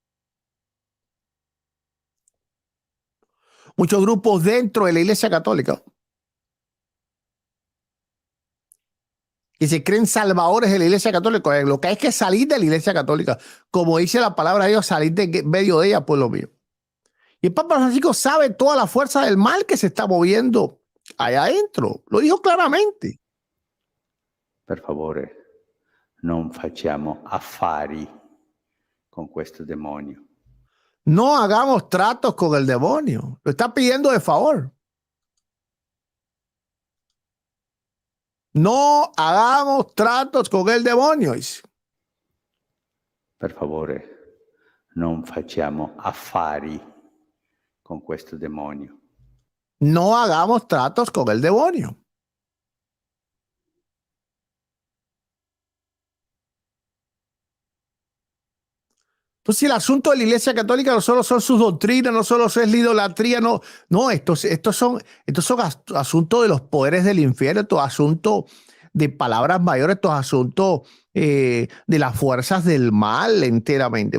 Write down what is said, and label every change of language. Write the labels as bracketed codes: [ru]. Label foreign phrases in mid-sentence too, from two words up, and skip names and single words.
[es] Muchos grupos dentro de la Iglesia Católica y se creen salvadores de la Iglesia Católica. Lo que hay que salir de la Iglesia Católica. Como dice la palabra de Dios, salir de medio de ella, pueblo mío. Y el Papa Francisco sabe toda la fuerza del mal que se está moviendo allá adentro. Lo dijo claramente. [it] Per favore, non facciamo affari con questo demonio. [es] No hagamos tratos con el demonio. Lo está pidiendo de favor. No hagamos tratos con el demonio. [it] Per favore, non facciamo affari con questo demonio. [es] No hagamos tratos con el demonio. Entonces el asunto de la Iglesia Católica no solo son sus doctrinas, no solo es la idolatría, no, estos son asuntos de los poderes del infierno, estos asuntos de palabras mayores, estos asuntos de las fuerzas del mal enteramente.